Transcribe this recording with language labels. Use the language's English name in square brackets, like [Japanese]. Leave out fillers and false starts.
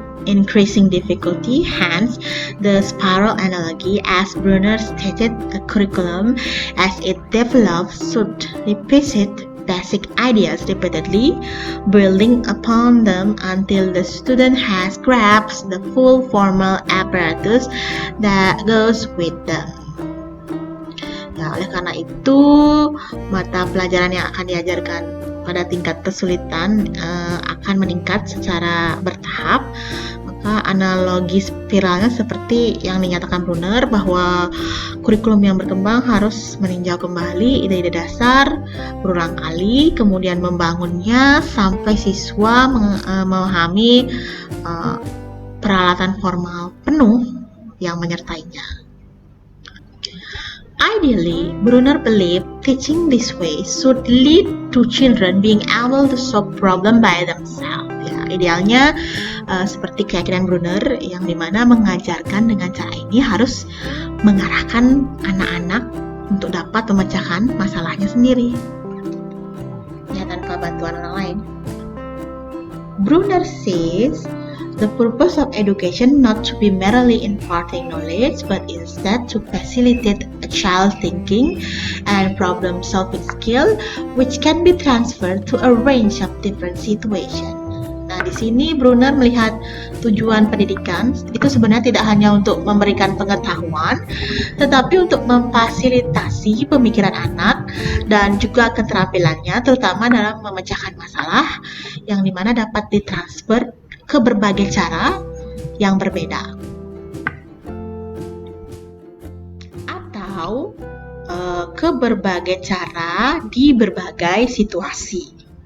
[English] increasing difficulty. Hence, the spiral analogy, as Brunner stated, a curriculum as it develops should revisit basic ideas repeatedly, building upon them until the student has grasped the full formal apparatus that goes with them. [Indonesian] Ya, oleh karena itu, mata pelajaran yang akan diajarkan pada tingkat kesulitan akan meningkat secara bertahap. Maka analogi spiralnya seperti yang dinyatakan Brunner, bahwa kurikulum yang berkembang harus meninjau kembali ide-ide dasar berulang kali, kemudian membangunnya sampai siswa memahami peralatan formal penuh yang menyertainya. [English] Ideally, Brunner believed teaching this way should lead to children being able to solve problem by themselves. [Indonesian] Ya, idealnya seperti keyakinan Brunner yang dimana mengajarkan dengan cara ini harus mengarahkan anak-anak untuk dapat memecahkan masalahnya sendiri, ya, tanpa bantuan orang lain. [English] Brunner says the purpose of education not to be merely imparting knowledge, but instead to facilitate a child's thinking and problem-solving skill, which can be transferred to a range of different situations. [Indonesian] Nah, di sini Brunner melihat tujuan pendidikan itu sebenarnya tidak hanya untuk memberikan pengetahuan, tetapi untuk memfasilitasi pemikiran anak dan juga keterampilannya, terutama dalam memecahkan masalah yang dimana dapat ditransfer ke berbagai cara yang berbeda, atau ke berbagai cara di berbagai situasi.